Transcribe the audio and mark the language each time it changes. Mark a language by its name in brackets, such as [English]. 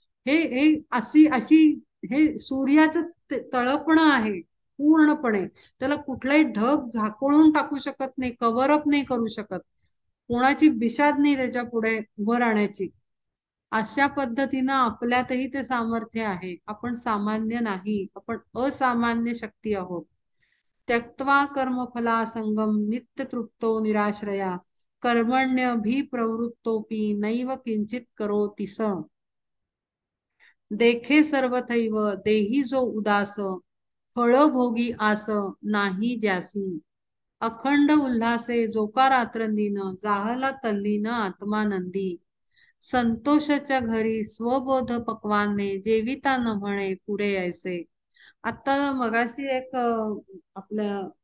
[Marathi] हे हे अशी अशी हे सूर्याचं तळपणं आहे पूर्णपणे. त्याला कुठलाही ढग झाकोळून टाकू शकत नाही, कव्हर अप नाही करू शकत, कोणाची बिशाद नाही त्याच्या पुढे उभं राहण्याची. अशा पद्धतीनं आपल्यातही ते सामर्थ्य आहे. आपण सामान्य नाही, आपण असामान्य शक्ती आहोत. [Sanskrit] त्यक्त्वा कर्मफला संगम नित्य तृप्तो निराश्रया, कर्मण्य प्रवृत्तोपि नैव किंचित करोति स. [Marathi] देखे सर्वथैव देही जो उदास, फळ भोगी आस नाही ज्यासी. अखंड उल्हासे जोका रात्रंदिन, जाहला तल्लीन आत्मानंदी. संतोषाच्या घरी स्वबोध पक्वाने, जेविता न म्हणे पुरे ऐसे. आता मगाशी एक आपल्या